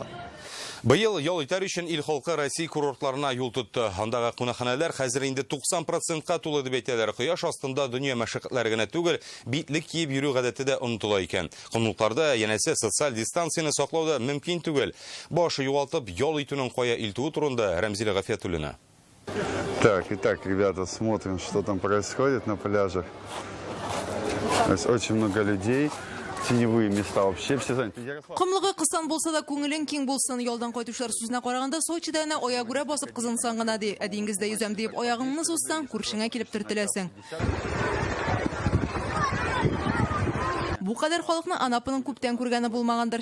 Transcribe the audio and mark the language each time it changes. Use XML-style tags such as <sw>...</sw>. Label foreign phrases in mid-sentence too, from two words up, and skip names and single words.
<tt>Быел ял итәр өчен ил халкы Россия курортларына юл тотты. Андагы кунакханәләр хәзер инде 90%-ка тулы дип әйтәләр. Кояш астында дөнья мәшәкатьләре генә түгел, битлек киеп йөрү гадәте дә онытыла икән. Кунукларда янәсе социаль дистанцияны саклау да мөмкин түгел. Башы югалтып ял итүнең кая илтүе турында Рәмзилә Гафиятуллина.</tt> <ru>Итак, ребята, смотрим, что там происходит на пляжах. Очень много людей. Теневые места вообще все заняты.</ru> <tt>Кымлыгы кысан булса да күңелең киң булсын. Ялдан кайтучылар сүзенә караганда Сочида әнә аягүрә басып кызынсан гына ди. Диңгездә yüзәм дип аягыңны сузсаң, күршеңә килеп төртеләсең. Бу кадәр халыкны Анапаның күптән күргәне булмагандыр.</tt>